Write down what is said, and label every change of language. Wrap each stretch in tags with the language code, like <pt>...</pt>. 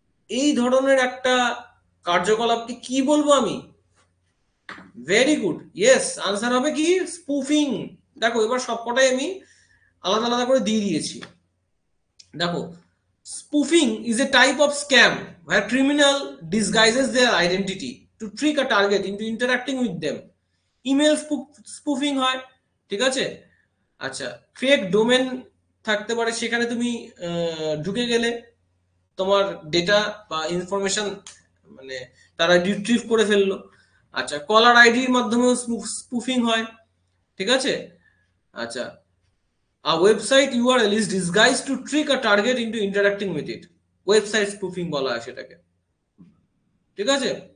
<bn>এই ধরনের একটা কার্যকলাপকে কি বলবো আমি? ভেরি গুড, ইয়েস, আনসার হবে কি? স্পুফিং। দেখো এবার সবকটাই আমি আলাদা আলাদা করে দিয়ে দিয়েছি।</bn> <en>দেখো, spoofing is a type of scam where criminal disguises their identity to trick a target into interacting with them।</en> <bn>Email spoofing হয়, ঠিক আছে? আচ্ছা, ফেক ডোমেন থাকতে পারে, সেখানে তুমি ঢুকে গেলে তোমার ডেটা বা ইনফরমেশন মানে তারা রিট্রিভ করে ফেললো। আচ্ছা, কলার আইডির মাধ্যমেও স্পুফিং হয়, ঠিক আছে?</bn> <en>আচ্ছা, a website URL is disguised to trick a target into interacting with it।</en> <bn>Website spoofing বলা হয় সেটাকে, ঠিক আছে?</bn>